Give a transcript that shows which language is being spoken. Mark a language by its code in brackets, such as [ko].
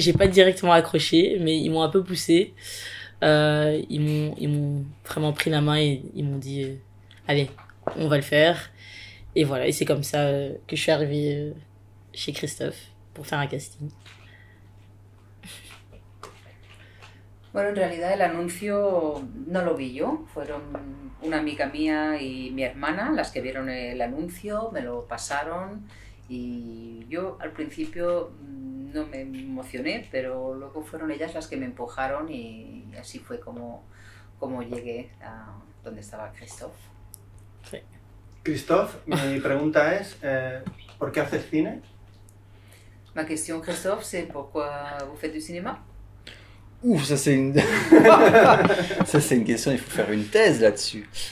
[fr] J'ai pas directement accroché, mais ils m'ont un peu poussé. Ils m'ont vraiment pris la main et ils m'ont dit allez, on va le faire. Et voilà, et c'est comme ça que je suis arrivée chez Christophe pour faire un casting. [es] Bueno, en realidad el anuncio no lo vi yo, fueron una amiga mía y mi hermana las que vieron el anuncio, me lo pasaron y yo al principio no me emocioné, pero luego fueron ellas las que me empujaron y así fue como llegué a donde estaba Christophe. Sí. Christophe, mi pregunta es, ¿por qué haces cine? [fr] Ma question, Christophe, c'est pourquoi vous faites du cinéma? Ouf, ça c'est une... ça c'est une question, il faut faire une thèse là-dessus.